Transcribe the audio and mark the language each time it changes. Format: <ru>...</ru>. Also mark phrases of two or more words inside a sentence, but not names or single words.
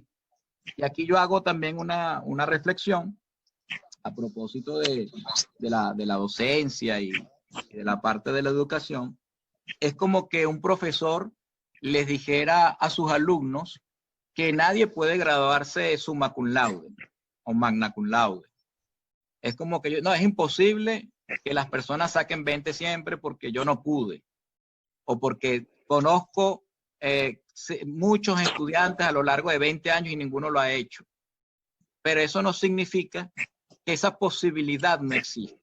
<es>Y aquí yo hago también una reflexión a propósito de la docencia y de la parte de la educación. Es como que un profesor les dijera a sus alumnos que nadie puede graduarse</es> <la>summa cum laude</la> <es>o</es> <la>magna cum laude.</la> <es>Es como que no, es imposible que las personas saquen 20 siempre porque yo no pude, o porque conozco muchos estudiantes a lo largo de 20 años y ninguno lo ha hecho. Pero eso no significa que esa posibilidad no exista.</es>